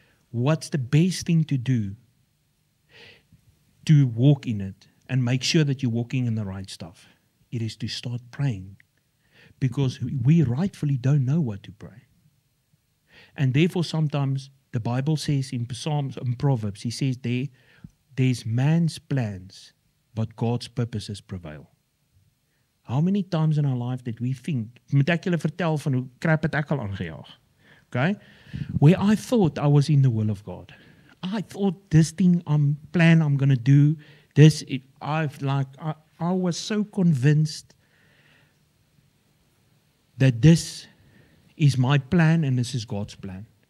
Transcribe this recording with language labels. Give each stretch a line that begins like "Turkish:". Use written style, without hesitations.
English: What's the best thing to do to walk in it and make sure that you're walking in the right stuff? It is to start praying, because we rightfully don't know what to pray. And therefore sometimes the Bible says in Psalms and Proverbs, he says there's man's plans, but God's purposes prevail. How many times in our life did we think,
Afrikaans: moet ek julle vertel van hoe crap het ek al aangejaag?
English: Okay? Where I thought I was in the will of God. I thought this thing I'm going to do, I was so convinced that this is my plan and this is God's plan.